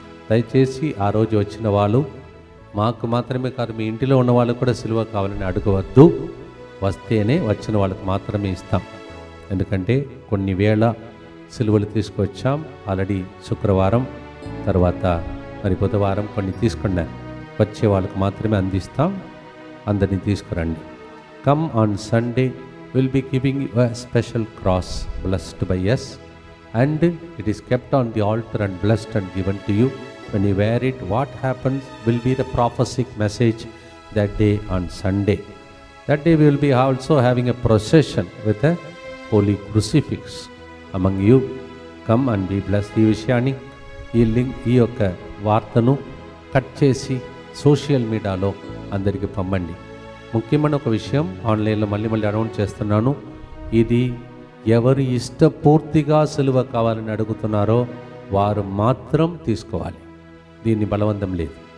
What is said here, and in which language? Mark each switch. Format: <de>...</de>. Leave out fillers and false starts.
<te>దయచేసి ఆ రోజు వచ్చిన వాళ్ళు మాకు మాత్రమే కాదు, మీ ఇంటిలో ఉన్న వాళ్ళు కూడా సిలువ కావాలని అడగవద్దు. వస్తేనే వచ్చిన వాళ్ళకి మాత్రమే ఇస్తాం. ఎందుకంటే కొన్ని వేల సిలువలు తీసుకొచ్చాం ఆల్రెడీ. శుక్రవారం తర్వాత మరి బుధవారం కొన్ని తీసుకున్నాం. వచ్చే వాళ్ళకి మాత్రమే అందిస్తాం. అందరినీ తీసుకురండి.</te> <en>Come on Sunday, will be giving a special cross blessed by us, and it is kept on the altar and blessed and given to you. When you wear it, what happens will be the prophesic message that day on Sunday. That day we will be also having a procession with a holy crucifix among you. Come and be blessed.</en> <te>ఈ విషయాన్ని, ఈ యొక్క వార్తను cut చేసి social మీడియాలో అందరికీ పంపండి. ముఖ్యమైన ఒక విషయం ఆన్లైన్లో మళ్ళీ అనౌన్స్ చేస్తున్నాను. ఇది ఎవరు ఇష్టపూర్తిగా సిలువ కావాలని అడుగుతున్నారో వారు మాత్రం తీసుకోవాలి. దీన్ని బలవంతం లేదు.</te>